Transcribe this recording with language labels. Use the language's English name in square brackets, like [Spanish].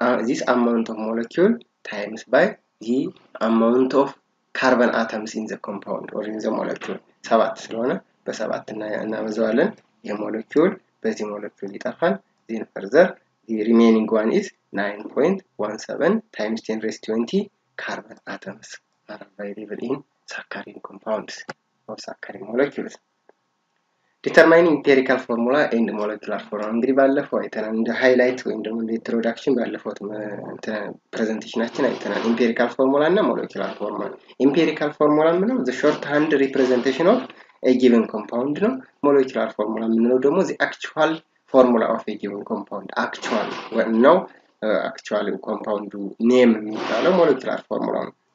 [English] this amount of molecule times by the amount of carbon atoms in the compound or in the molecule 7 ስለሆነ በ7 እናበዛዋለን የሞለኪውል በዚህ ሞለኪውል ይጠፋል then further the remaining one is 9.17 times 10 raised to 20 carbon atoms are available in saccharin compounds or saccharin molecules. [Amharic] Determining empirical formula and molecular formula እንግዲህ ባለፈው አይተናል እንደ ሃይላይት ወይም ደግሞ እንደ ኢንትሮዳክሽን ባለፈው ፕሬዘንቴሽናችን አይተናል empirical formula እና molecular formula. [English] Empirical formula ምንድነው the short hand representation of a given compound ነው molecular formula ምንድነው ደግሞ the actual formula of a given compound actual ነው actually compound name የሚባለው molecular formula ነው